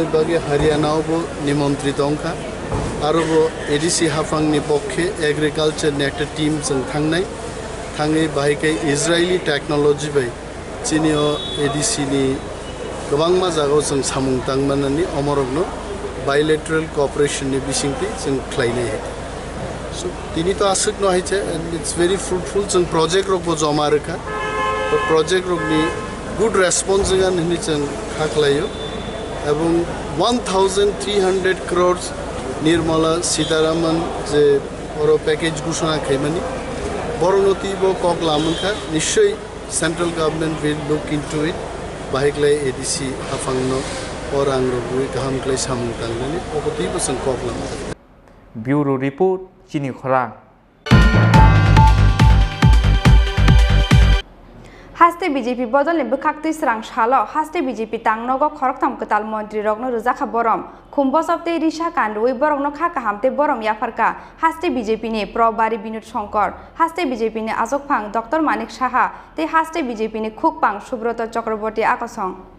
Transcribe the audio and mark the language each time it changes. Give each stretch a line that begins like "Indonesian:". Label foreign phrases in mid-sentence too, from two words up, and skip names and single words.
Kok Borok: बागे हरियाणावबो निमन्त्रित अंखा आरोबो एडिसि हाफांनि पक्षे एग्रिकालचारनि एकटा टीम जों थांनाय थाङै बाहायखाय इजराइली टेक्नोलॉजी बाय चिनियो एडिसिनि गोबां मा जागाव जों सामुं थांमानानै अमरगनो
English: bilateral cooperationni
Kok Borok: बिसिंथि जों खालायनाय सो तिनि तो आसक न हायचे
English: and it's very fruitful
Kok Borok: जों प्रोजेक्ट रकबो जमा रखा तो प्रोजेक्ट रकनि
English: good response
Kok Borok: जों हनि जों खाख्लायो এবং 1300 crores निर्मला सीतारामन जे बरो पैकेज घोषणा खायमानि बरनति बो कगलामनखा निश्चय
English: central government will look into it
Kok Borok: बाहायक्लाय एडिसि हाफांनो अरां रबुय गाहामक्लाय सामुं थांनानै अगतिबो जों कगलाम ब्यूरो रिपोर्ट चिनी खरां हास्ते बीजेपी बदलनि बुखाक्ति स्रां सालो हास्ते बीजेपी तांगनगो खरकथाम कताल मंत्री रगनो रुजाखा बरम खुम्बसबते रिशा कांडुई बरगनो खाका हामते बरम याफारका हास्ते बीजेपी नि प्रबारी विनोद शंकर हास्ते बीजेपी नि आजकफां डॉक्टर मानिक साहा ते हास्ते बीजेपी नि खुकपां सुब्रत चक्रवर्ती आकसं